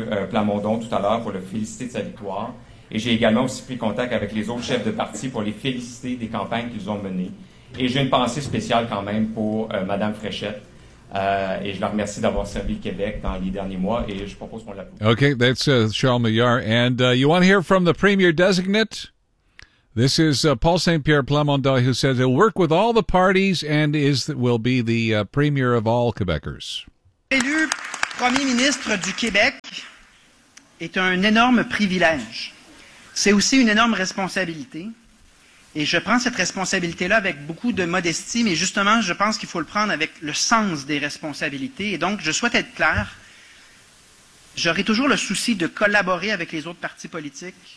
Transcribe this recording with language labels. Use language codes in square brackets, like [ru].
[fr] Plamondon tout à l'heure pour le féliciter de sa victoire. Et j'ai également aussi pris contact avec les autres chefs de parti pour les féliciter des campagnes qu'ils ont menées. Et j'ai une pensée spéciale quand même pour Mme Fréchette. Et je la remercie d'avoir servi le Québec dans les derniers mois. Et je propose qu'on l'appelle. [en] OK, that's Charles Meillard. And you want to hear from the Premier designate? This is Paul Saint-Pierre Plamondon, who says he'll work with all the parties and will be the premier of all Quebecers. [fr] Élu premier ministre du Québec est un énorme privilège. C'est aussi une énorme responsabilité. Et je prends cette responsabilité-là avec beaucoup de modestie, mais justement, je pense qu'il faut le prendre avec le sens des responsabilités. Et donc, je souhaite être clair. J'aurai toujours le souci de collaborer avec les autres partis politiques.